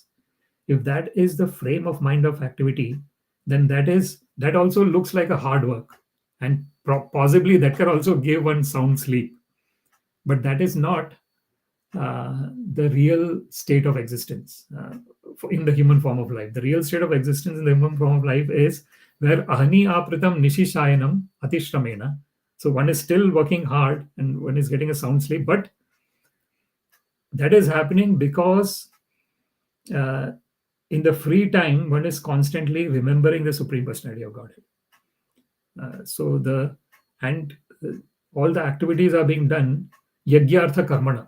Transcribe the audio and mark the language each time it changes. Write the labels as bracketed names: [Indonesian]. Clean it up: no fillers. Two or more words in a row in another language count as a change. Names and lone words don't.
[English] If that is the frame of mind of activity, then that also looks like a hard work, and possibly that can also give one sound sleep. But that is not the real state of existence in the human form of life. The real state of existence in the human form of life is where [Sanskrit] अह्न्य् आपृतं निशि शयानम् अतिश्रमेण. [English] So one is still working hard and one is getting a sound sleep, but that is happening because in the free time, one is constantly remembering the Supreme Personality of Godhead. All the activities are being done [Sanskrit] यज्ञार्थ कर्मण.